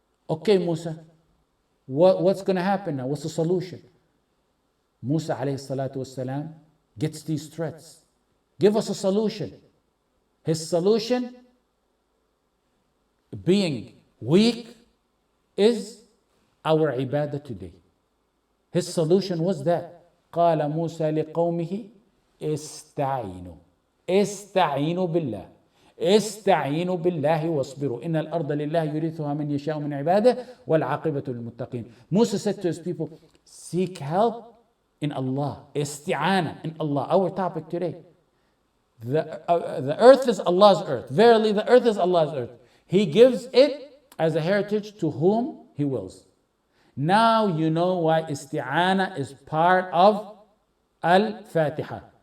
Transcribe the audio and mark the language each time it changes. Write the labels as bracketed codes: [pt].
[en] Okay, Musa, what's going to happen now? What's the solution? Musa alayhi salatu wasalam gets these threats. Give us a solution. His solution, being weak, is our ibadah today. His solution was that. [ar] قال موسى لقومه استعينوا بالله واصبروا إن الأرض لله يورثها من يشاء من عباده والعاقبة للمتقين. [en] Musa said to his people, seek help in Allah. Isti'anah in Allah. Our topic today. The earth is Allah's earth. Verily, the earth is Allah's earth. He gives it as a heritage to whom He wills. Now you know why Isti'anah is part of Al-Fatiha.